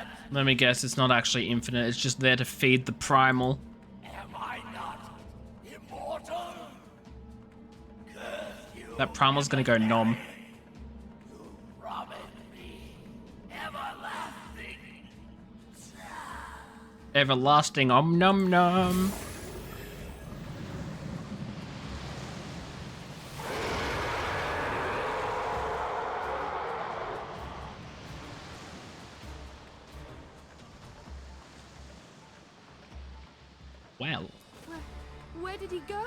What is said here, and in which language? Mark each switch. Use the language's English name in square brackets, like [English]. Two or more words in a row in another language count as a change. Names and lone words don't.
[English] Let me guess, it's not actually infinite, it's just there to feed the primal. Am I not immortal? Curse you, That primal's gonna go nom. you promised me everlasting. Everlasting om nom nom. Well. Where did he go?